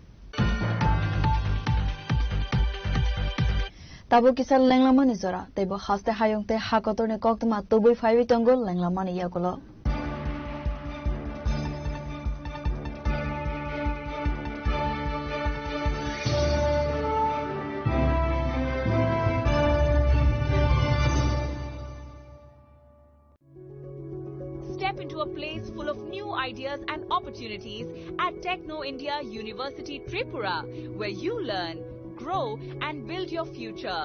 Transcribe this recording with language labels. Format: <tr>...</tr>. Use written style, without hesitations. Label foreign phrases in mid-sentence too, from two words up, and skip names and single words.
<trp>Tabo kisal lenglama ni zora tebo haste hayong te hakotor ne kokthum atoboi faiwi tongol lenglama ni yakolo.</trp> <en>Step into a place full of new ideas and opportunities at Techno India University Tripura, where you learn, grow and build your future.</en>